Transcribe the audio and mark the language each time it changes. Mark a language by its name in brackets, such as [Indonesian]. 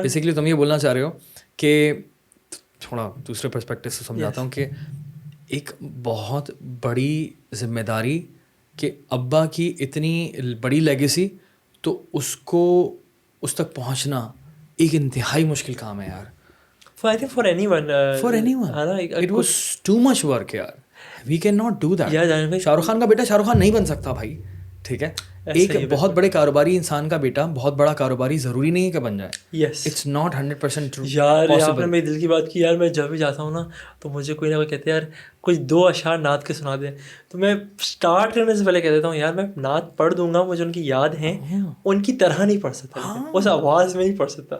[Urdu] Basically تم یہ بولنا چاہ رہے ہو کہ تھوڑا دوسرے پرسپیکٹو سے سمجھاتا ہوں کہ ایک بہت بڑی ذمہ داری کہ ابا کی اتنی بڑی لیگیسی, تو اس کو اس تک پہنچنا ایک انتہائی مشکل کام ہے یار. [English] for anyone it was too much work [Urdu] یار. [English] we cannot do that. [Urdu] Shah Rukh Khan کا بیٹا شاہ رخ خان نہیں بن سکتا بھائی, ٹھیک ہے. ایک بہت بڑے کاروباری انسان کا بیٹا بہت بڑا کاروباری ضروری نہیں ہے کہ بن جائے. [English] Yes, it's not 100% true. [Urdu] یار آپ نے میری دل کی بات کی یار. میں جب بھی جاتا ہوں نا تو مجھے کوئی نہ کوئی کہتے ہیں یار کوئی 2 اشعار نعت کے سنا دیں, تو میں اسٹارٹ کرنے سے پہلے کہہ دیتا ہوں یار میں نعت پڑھ دوں گا, مجھے ان کی یاد ہیں, ان کی طرح نہیں پڑھ سکتا, اس آواز میں نہیں پڑھ سکتا.